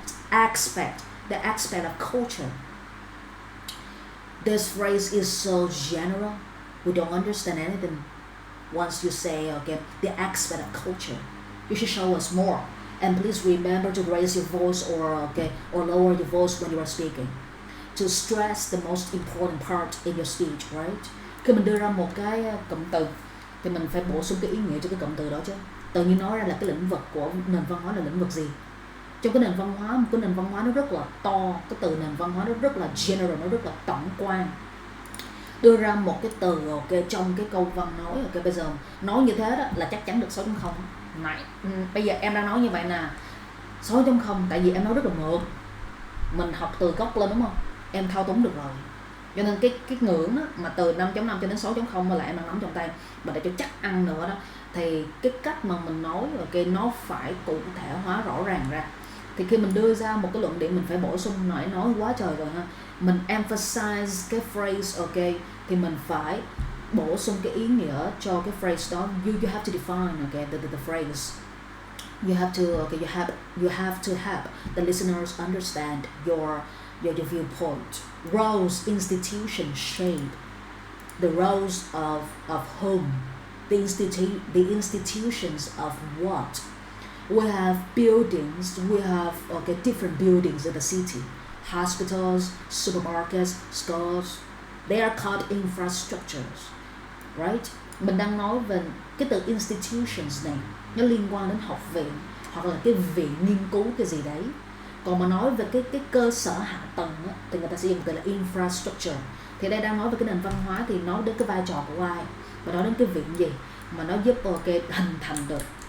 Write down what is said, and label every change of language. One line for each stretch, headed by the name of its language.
English: Aspect, the aspect of culture. This phrase is so general, we don't understand anything once you say the aspect of culture. You should show us more, and please remember to raise your voice or lower your voice when you are speaking, to stress the most important part in your speech, right?
Vietnamese: Khi mình đưa ra một cái cụm từ thì mình phải bổ sung cái ý nghĩa cho cái cụm từ đó chứ. Tự nhiên nói ra là cái lĩnh vực của nền văn hóa là lĩnh vực gì. Trong cái nền văn hóa, một cái nền văn hóa nó rất là to, cái từ nền văn hóa nó rất là general, nó rất là tổng quan. Đưa ra một cái từ trong cái câu văn nói, bây giờ nói như thế đó là chắc chắn được 6.0. Bây giờ em đang nói như vậy nè, 6.0 tại vì em nói rất là mượt. Mình học từ gốc lên đúng không? Em thao túng được rồi. Cho nên cái ngưỡng đó, mà từ 5.5 cho đến 6.0 mà lại em đang nắm trong tay, và để cho chắc ăn nữa đó, thì cái cách mà mình nói nó phải cụ thể hóa rõ ràng ra. Thì khi mình đưa ra một cái luận điểm mình phải bổ sung, nói quá trời rồi ha. Mình emphasize cái phrase thì mình phải bổ sung cái ý nghĩa cho cái phrase đó.
English: You have to define the phrase. You have to help the listeners understand your viewpoint. Roles, institution, shape. The roles of whom? The institutions of what? We have buildings. We have different buildings in the city. Hospitals, supermarkets, schools. They are called infrastructures, right?
Vietnamese: Mình đang nói về cái từ institutions này, nó liên quan đến học viện hoặc là cái viện nghiên cứu cái gì đấy. Còn mà nói về cái cơ sở hạ tầng á, thì người ta sẽ dùng từ là infrastructure. Thì đây đang nói về cái nền văn hóa thì nói đến cái vai trò của ai và nói đến cái viện gì mà nó giúp hình thành được.